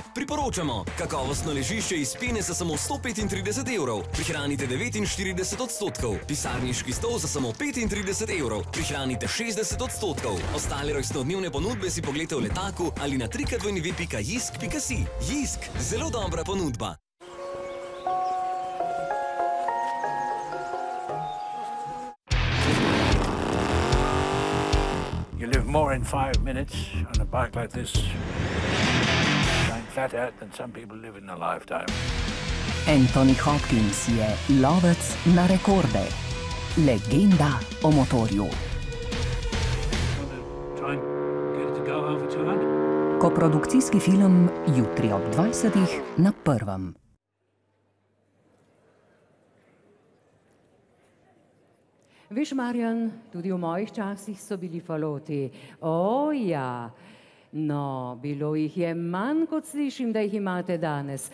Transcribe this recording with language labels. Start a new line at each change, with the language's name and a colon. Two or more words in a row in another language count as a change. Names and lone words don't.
Slovenian: Priporočamo, kakovostno ležišče iz pene za samo 135 evrov. Prihranite 49%. Pisarniški stol za samo 35 evrov. Prihranite 60%. Ostale rojstnodnevne ponudbe si poglejte v letaku ali na www.jisk.si. Jisk, zelo dobra ponudba.
English: You live more in 5 minutes on a bike like this, going flat out, than some people live in a lifetime.
Slovenian: Anthony Hopkins je lovec na rekorde. Legenda o motorju.
English: Try and get it to go over 200.
Slovenian: Koprodukcijski film jutri ob 20. na Prvem. Veš, Marjan, tudi v mojih časih so bili faloti. O, ja. No, bilo jih je manj, kot slišim, da jih imate danes.